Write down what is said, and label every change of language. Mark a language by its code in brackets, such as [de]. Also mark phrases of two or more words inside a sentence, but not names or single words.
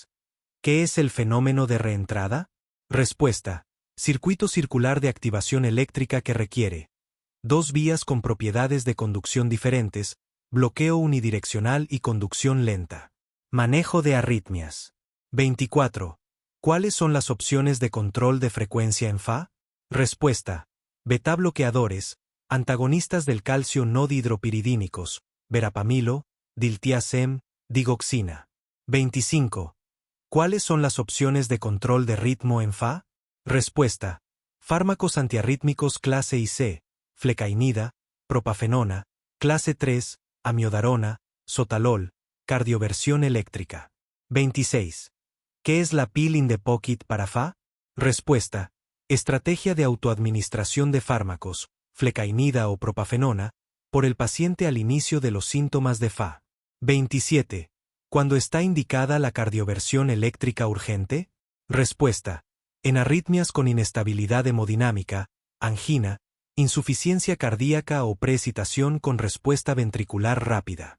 [es] ¿Qué es el fenómeno de reentrada? Respuesta: circuito circular de activación eléctrica que requiere 2 vías con propiedades de conducción diferentes, bloqueo unidireccional y conducción lenta. Manejo de arritmias. 24. ¿Cuáles son las opciones de control de frecuencia en Fa? Respuesta: beta bloqueadores, antagonistas del calcio no dihidropiridínicos, verapamilo, diltiazem, digoxina. 25. ¿Cuáles son las opciones de control de ritmo en Fa? Respuesta: fármacos antiarrítmicos clase IC, flecainida, propafenona, clase 3, amiodarona, sotalol, cardioversión eléctrica. 26. ¿Qué es la [en] pill in the pocket [es] para Fa? Respuesta: estrategia de autoadministración de fármacos, flecainida o propafenona, por el paciente al inicio de los síntomas de Fa. 27. ¿Cuándo está indicada la cardioversión eléctrica urgente? Respuesta: en arritmias con inestabilidad hemodinámica, angina, insuficiencia cardíaca o preexcitación con respuesta ventricular rápida.